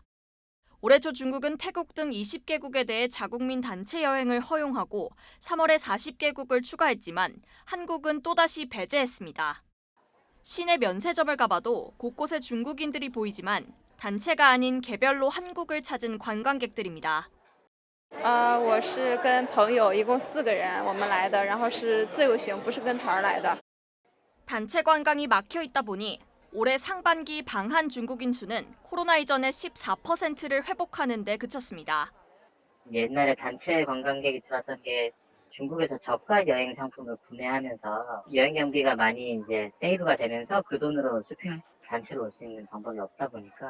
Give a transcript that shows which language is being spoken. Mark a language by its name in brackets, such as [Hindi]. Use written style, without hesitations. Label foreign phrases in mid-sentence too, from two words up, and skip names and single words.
[Korean] 올해 초 중국은 태국 등 20개국에 대해 자국민 단체 여행을 허용하고 3월에 40개국을 추가했지만 한국은 또다시 배제했습니다. 시내 면세점을 가봐도 곳곳에 중국인들이 보이지만 단체가 아닌 개별로 한국을 찾은 관광객들입니다. [Chinese] 我是跟朋友一共4个人，我们来的，然后是自由行，不是跟团来的。 [Korean] 단체 관광이 막혀 있다 보니 올해 상반기 방한 중국인 수는 코로나 이전의 14%를 회복하는 데 그쳤습니다. 옛날에 단체 관광객이 들어왔던 게 중국에서 저가 여행 상품을 구매하면서 여행 경비가 많이 이제 세이브가 되면서 그 돈으로 쇼핑 단체로 올 수 있는 방법이 없다 보니까